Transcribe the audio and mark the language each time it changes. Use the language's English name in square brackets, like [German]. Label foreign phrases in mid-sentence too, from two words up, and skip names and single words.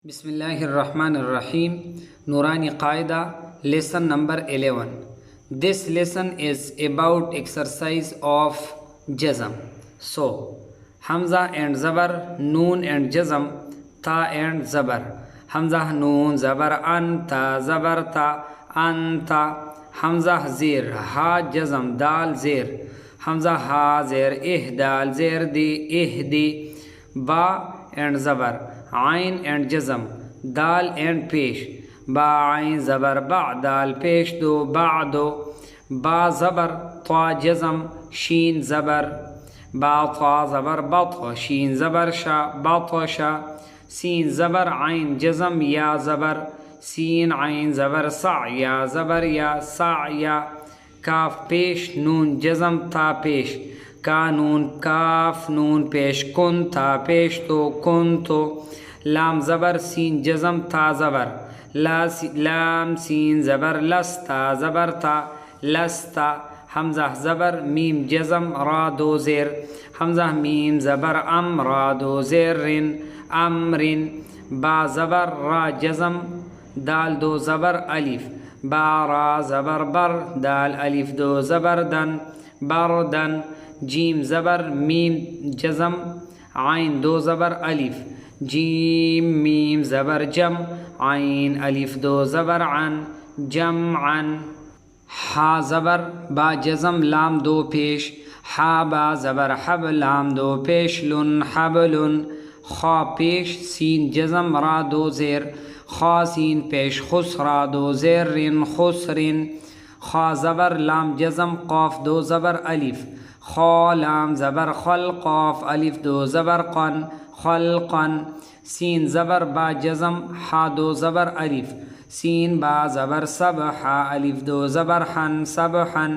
[Arabic] بسم اللہ الرحمن الرحیم. [Urdu] نورانی قاعدہ [English] lesson number 11. This lesson is about exercise of jazm. So Hamza and Zabar, Noon and Jazm, Ta and Zabar. [Urdu] حمزہ نون زبر انت زبر تا انت. حمزہ زیر ہا جزم دال زیر. حمزہ ہا زیر دال زیر دی اہدی. [English] Ba and Zabar, Ain and Jazm, Dal and Pesh. [Urdu] با عین زبر با دال پیش دو بعدو. با زبر تا جزم شین زبر. با تا زبر بتا شین زبر شا بتشا. سین زبر عین جزم یا زبر. سین عین زبر سا یا زبر یا سا یا. کاف پیش نون جزم تا پیش. قانون کاف نون پیش کن تھا پیش تو کن تو. لام زبر سین جزم تھا زبر. لام سین زبر لستا زبر تھا لستا. حمزہ زبر میم جزم را دو زیر. حمزہ میم زبر ام را دو زیر رن امرن. با زبر را جزم دال دو زبر الف. با را زبر بر دال الف دو زبر دن بردن. جیم زبر میم جزم عین دو زبر الف. جیم میم زبر جم عین الف دو زبر عن جمعا. حا زبر با جزم لام دو پیش. حا با زبر حب لام دو پیش لن حبل. خا پیش سین جزم را دو زیر. خا سین پیش خس را دو زیر رن خسرن. خا زبر لام جزم قاف دو زبر الف. خا لام زبر خل قاف الف دو زبر قن خلقن. سین زبر با جزم حا دو زبر الف. سین با زبر سب حا الف دو زبر حن سبحن.